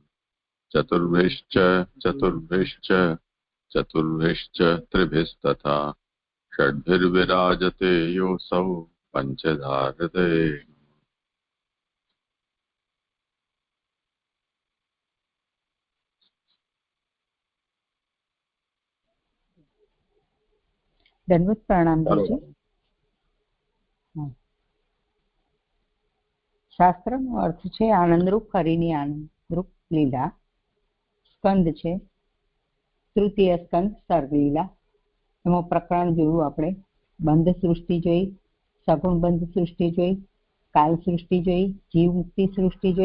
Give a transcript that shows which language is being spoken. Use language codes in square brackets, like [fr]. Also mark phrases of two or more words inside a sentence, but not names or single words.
[sa] चतुर्भिश्च चतुर्भिश्च चतुर्भिश्च त्रिभिस्तथा षड्भिर्विराजते योऽसौ पञ्चधा हृदये। [hi] दंडवत प्रणाम जी। [gu] શાસ્ત્રનો અર્થ છે આનંદરૂપ હરિની આનંદરૂપ લીલા. સ્કંદ છે તૃતીય સ્કંદ સર્ગલીલા. એમાં પ્રકરણ જોયું આપણે. બંધ સૃષ્ટિ જોઈ, સગુણ બંધ સૃષ્ટિ જોઈ, કાલ સૃષ્ટિ જોઈ, જીવ મુક્તિ સૃષ્ટિ જોઈ.